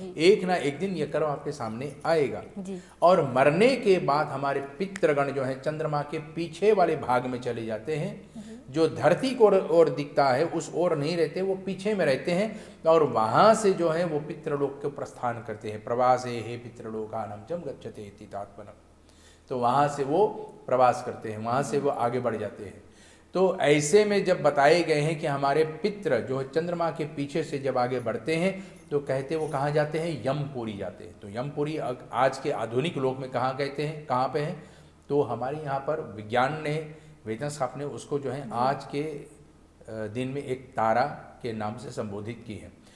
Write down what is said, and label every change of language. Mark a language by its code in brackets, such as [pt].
[hi] एक ना एक दिन यह कर्म आपके सामने आएगा। जी। और मरने के बाद हमारे पितृगण जो है चंद्रमा के पीछे वाले भाग में चले जाते हैं। जो धरती को ओर दिखता है उस ओर नहीं रहते, वो पीछे में रहते हैं और वहाँ से जो है वो पितृलोक को प्रस्थान करते हैं। [sa] प्रवासे हे पितृलोकानां च गच्छते इति तात्पर्यम्। [hi] तो वहाँ से वो प्रवास करते हैं, वहाँ से वो आगे बढ़ जाते हैं। तो ऐसे में जब बताए गए हैं कि हमारे पितृ जो चंद्रमा के पीछे से जब आगे बढ़ते हैं तो कहते वो कहाँ जाते हैं, यमपुरी जाते हैं। तो यमपुरी आज के आधुनिक लोक में कहाँ कहते हैं, कहाँ पे हैं, तो हमारे यहाँ पर विज्ञान ने, वेदशास्त्र ने उसको जो है आज के दिन में एक तारा के नाम से संबोधित की है।